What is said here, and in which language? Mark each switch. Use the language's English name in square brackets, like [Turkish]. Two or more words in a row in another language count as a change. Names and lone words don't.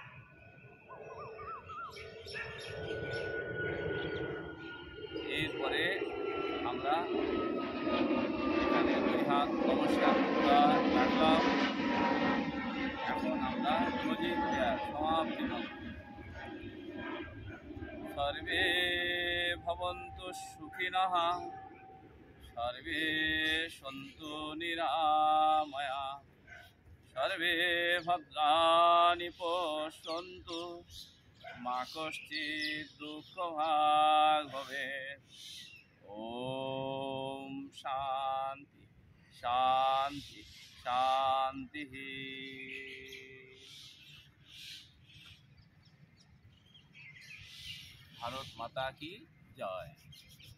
[Bangla] এরপরে আমরা এখানে 2 হাত নমস্কার রাখলাম। এখন আমরা [English] closing prayer, [Bangla] সমাপ্তি মন্ত্র। [Sanskrit] সর্বে ভবন্তু সুখিনঃ, সর্বে সন্তু নিরাময়া, সর্বে ভদ্রাণি পশ্যন্তু, মা কশ্চিৎ দুঃখভাগ ভবেৎ। ওম শান্তি শান্তি শান্তি। [Hindi] भारत माता की जय।